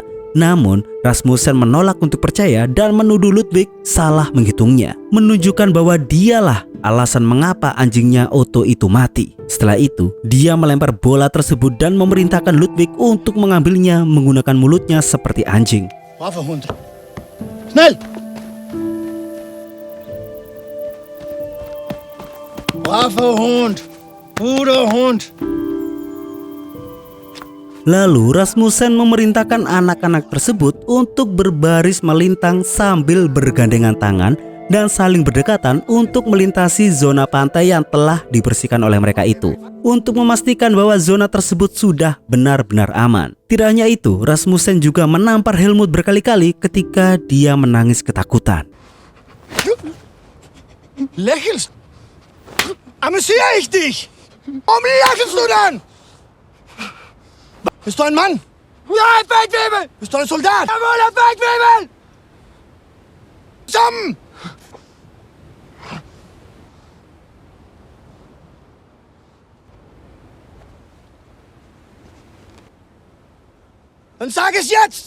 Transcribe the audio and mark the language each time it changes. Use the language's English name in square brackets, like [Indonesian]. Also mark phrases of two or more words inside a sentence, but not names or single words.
[Indonesian] Namun, Rasmussen menolak untuk percaya dan menuduh Ludwig salah menghitungnya, menunjukkan bahwa dialah alasan mengapa anjingnya Otto itu mati. Setelah itu, dia melempar bola tersebut dan memerintahkan Ludwig untuk mengambilnya menggunakan mulutnya seperti anjing. [German] Waffe Hund. Schnell! Waffe Hund. Guter Hund. [Indonesian] Lalu Rasmussen memerintahkan anak-anak tersebut untuk berbaris melintang sambil bergandengan tangan dan saling berdekatan untuk melintasi zona pantai yang telah dibersihkan oleh mereka itu, untuk memastikan bahwa zona tersebut sudah benar-benar aman. Tidak hanya itu, Rasmussen juga menampar Helmut berkali-kali ketika dia menangis ketakutan. [German] Lächelst? Amüsiere ich dich? Warum lächelst du denn? Bist du ein Mann? Ja, Feldwebel! Bist du ein Soldat? Jawohl, Herr Feldwebel! Zusammen! Dann sag es jetzt!